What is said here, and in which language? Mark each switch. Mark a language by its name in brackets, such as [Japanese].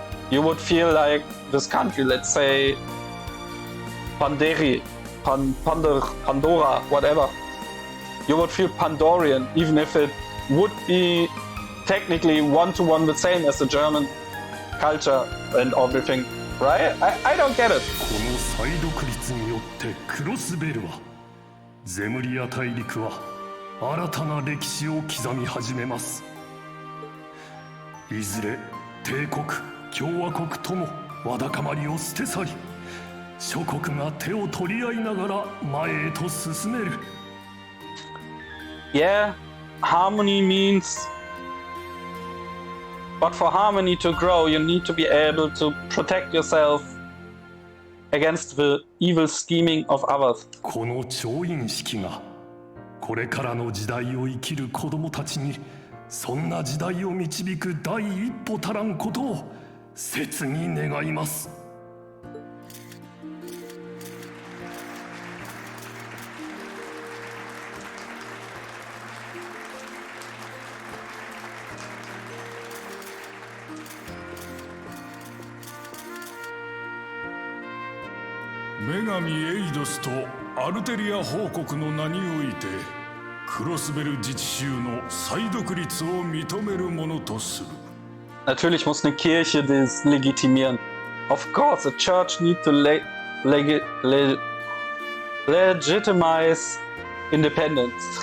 [English] You would feel like this country, let's say Pandora, whatever. You would feel Pandorian, even if it would be technically one-to-one the same as the German culture and everything, right? I don't get it. [Japanese] この再独立によってクロスベルはゼムリア大陸は新たな歴史を刻み始めます。いずれ帝国共和国ともわだかまりを捨て去り、諸国が手を取り合いながら前へと進める。 [English] Yeah, harmony means, but for harmony to grow, you need to be able to protect yourself against the evil scheming of others. [Japanese] この調印式がこれからの時代を生きる子供たちにそんな時代を導く第一歩足らんことを切に願います。女神エイドスとアルテリア王国の名においてクロスベル自治州の再独立を認めるものとする。 [German] Natürlich muss eine Kirche das legitimieren. [English] Of course, the church needs to legitimize independence.